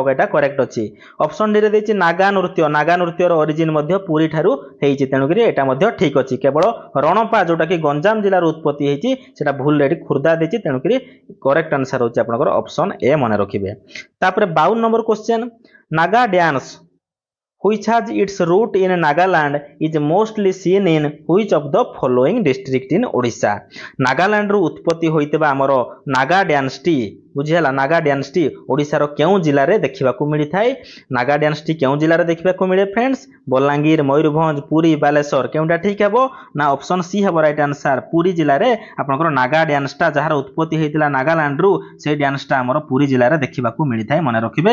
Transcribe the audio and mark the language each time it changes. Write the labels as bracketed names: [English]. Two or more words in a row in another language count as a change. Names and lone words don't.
[Odia] ଏଇଟା କରେକ୍ଟ ଅଛି। ଅପସନ ଡିରେ ଦେଇଛି ନାଗା ନୃତ୍ୟ। ନାଗା ନୃତ୍ୟର ଅରିଜିନ୍ ମଧ୍ୟ ପୁରୀ ଠାରୁ ହେଇଛି, ତେଣୁକରି ଏଇଟା ମଧ୍ୟ ଠିକ ଅଛି। କେବଳ ରଣପା ଯୋଉଟାକି ଗଞ୍ଜାମ ଜିଲ୍ଲାରୁ ଉତ୍ପତ୍ତି ହେଇଛି ସେଟା ଭୁଲ, ଏଠି ଖୋର୍ଦ୍ଧା ଦେଇଛି, ତେଣୁକରି [English] correct answer [Odia] ହେଉଛି ଆପଣଙ୍କର [English] option A [Odia] ମନେ ରଖିବେ। ତାପରେ 52 ନମ୍ବର କ୍ୱେଶ୍ଚନ। [English] Naga dance which has its root in Nagaland is mostly seen in which of the following district in Odisha? [Odia] ନାଗାଲାଣ୍ଡରୁ ଉତ୍ପତ୍ତି ହୋଇଥିବା ଆମର ନାଗା ଡ୍ୟାନ୍ସଟି, ବୁଝିହେଲା, ନାଗା ଡ୍ୟାନ୍ସଟି ଓଡ଼ିଶାର କେଉଁ ଜିଲ୍ଲାରେ ଦେଖିବାକୁ ମିଳିଥାଏ? ନାଗା ଡ୍ୟାନ୍ସଟି କେଉଁ ଜିଲ୍ଲାରେ ଦେଖିବାକୁ ମିଳେ ଫ୍ରେଣ୍ଡସ୍? ବଲାଙ୍ଗୀର, ମୟୂରଭଞ୍ଜ, ପୁରୀ, ବାଲେଶ୍ୱର। କେଉଁଟା ଠିକ ହେବ? ନା [English] option C [Odia] ହେବ [English] right answer. [Odia] ପୁରୀ ଜିଲ୍ଲାରେ ଆପଣଙ୍କର ନାଗା ଡ୍ୟାନ୍ସଟା, ଯାହାର ଉତ୍ପତ୍ତି ହୋଇଥିଲା ନାଗାଲାଣ୍ଡରୁ, ସେଇ ଡ୍ୟାନ୍ସଟା ଆମର ପୁରୀ ଜିଲ୍ଲାରେ ଦେଖିବାକୁ ମିଳିଥାଏ, ମନେ ରଖିବେ।